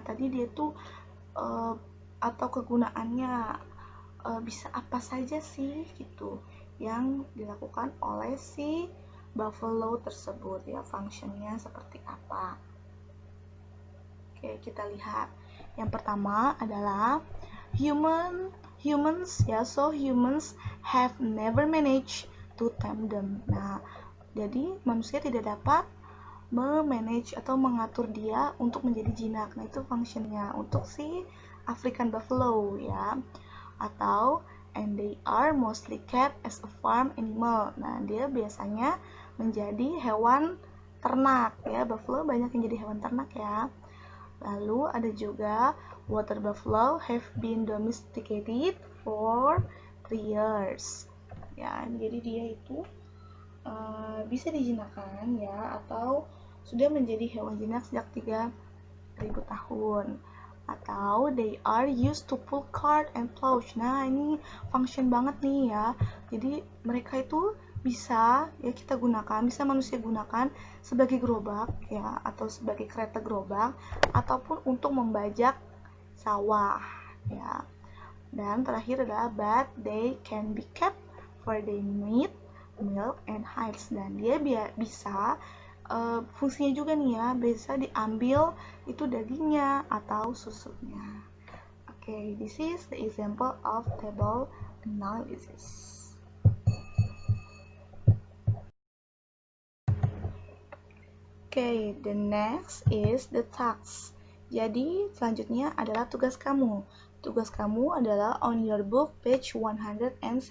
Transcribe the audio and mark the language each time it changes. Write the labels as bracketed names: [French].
[Indonesian] Tadi dia tuh atau kegunaannya bisa apa saja sih gitu yang dilakukan oleh si buffalo tersebut ya, functionnya seperti apa. Oke, kita lihat. Yang pertama adalah human [English] humans ya, so humans have never managed to tame them. [Indonesian] Nah, jadi manusia tidak dapat memanage atau mengatur dia untuk menjadi jinak. Nah, itu fungsinya untuk si African buffalo ya. [English] Atau and they are mostly kept as a farm animal. [Indonesian] Nah, dia biasanya menjadi hewan ternak ya. Buffalo banyak yang jadi hewan ternak ya. Lalu ada juga [English] water buffalo have been domesticated for 3 years. [Indonesian] Ya, jadi dia itu bisa dijinakkan ya, atau sudah menjadi hewan jinak sejak 3.000 tahun. [English] Atau they are used to pull cart and plow. [Indonesian] Nah, ini function banget nih ya. Jadi mereka itu bisa ya kita gunakan, bisa manusia gunakan sebagai gerobak ya, atau sebagai kereta gerobak, ataupun untuk membajak sawah ya. Dan terakhir adalah [English] but they can be kept for their meat, milk, and hides. [Indonesian] Dan dia bisa fungsinya juga nih ya, bisa diambil itu dagingnya atau susunya. [English] Okay, this is the example of table analysis. Okay, the next is the task. [Indonesian] Jadi selanjutnya adalah tugas kamu. Tugas kamu adalah [English] on your book page 175.